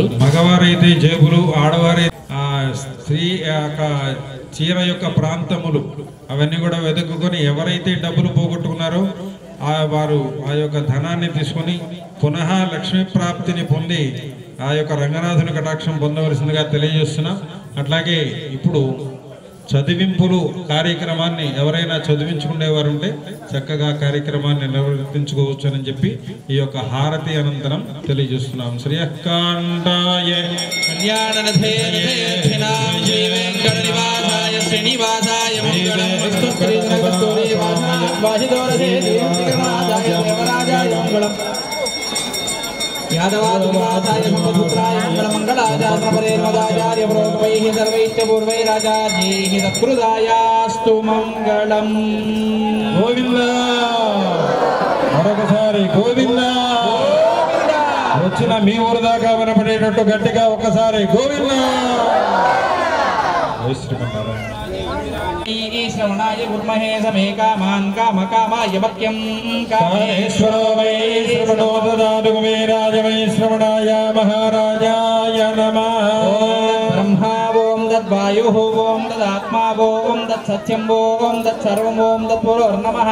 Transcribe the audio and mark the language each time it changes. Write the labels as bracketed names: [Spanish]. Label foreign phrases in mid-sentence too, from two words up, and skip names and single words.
[Telugu] మగవారైతే జేబులు, ఆడవారైతే స్త్రీ యొక్క చీర యొక్క ప్రాంతములు అవన్నీ కూడా వెతుక్కుని ఎవరైతే డబ్బులు పోగొట్టుకున్నారో వారు ఆ యొక్క ధనాన్ని తీసుకొని పునః లక్ష్మీ ప్రాప్తిని పొంది ఆ యొక్క రంగనాథుని కటాక్షం పొందవలసిందిగా తెలియజేస్తున్నాం. అట్లాగే ఇప్పుడు చదివింపులు కార్యక్రమాన్ని ఎవరైనా చదివించుకునేవారు ఉంటే చక్కగా కార్యక్రమాన్ని నిర్వర్తించుకోవచ్చు అని చెప్పి ఈ యొక్క హారతి అనంతరం తెలియజేస్తున్నాం. [Sanskrit] శ్రీయకాంతాయ यादवाय सुपुत्राय मंगलाचार्य प्रोक्तैः सर्वैश्च पूर्वैराचार्यैः सत्कृतायास्तु मंगलम्. [Telugu] గోవింద. మరొకసారి గోవింద. వచ్చిన మీ ఊరు దాకా వినపడేటట్టు గట్టిగా ఒకసారి గోవింద. [Sanskrit] श्रवणाय गुर्महे समे कामान् कामकामाय मह्यं कामेश्वरो वै श्रवणो ददातु कुबेराय वै श्रवणाय महाराजाय नमः. ब्रह्मा ओं तद्वायुः ओं तदात्मा ओं तत्सत्यं ओं तत्सर्वं ओं तत्पुरुर्नमः.